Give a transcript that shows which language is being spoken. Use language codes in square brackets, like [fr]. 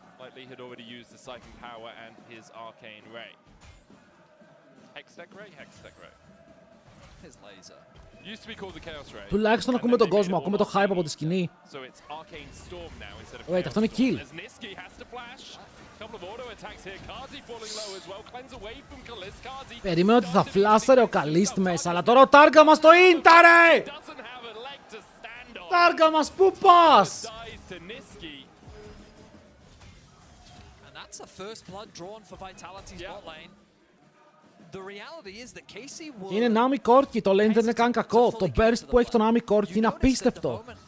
[en] Likely had already used the Siphon Power and his Arcane Ray. Hextech Ray? Hextech Ray. His laser. Used to be called the Chaos Ray. [el] Τουλάχιστον ακούμε τον κόσμο, ακούμε το hype από τη σκηνή. [en] So it's Arcane Storm now instead of [el] Wait, αυτό είναι kill. [en] As Niski has to flash. Couple of auto attacks here. Kazi falling low as well. Cleanse away from Kalist. Kazi. [el] Περίμενε ότι θα φλάσαρε ο Καλίστ μέσα, αλλά τώρα ο Τάργα μας το ίντα ρε! [en] Doesn't have a leg to stand on. [el] Τάργα μας, πού πας? [en] Dies to Niski. That's a first blood drawn for Vitality's bot lane. The reality is that Casey will... [el] Είναι Nami Corki, το lane δεν είναι καν κακό. Το burst που έχει το Nami Corki είναι απίστευτο.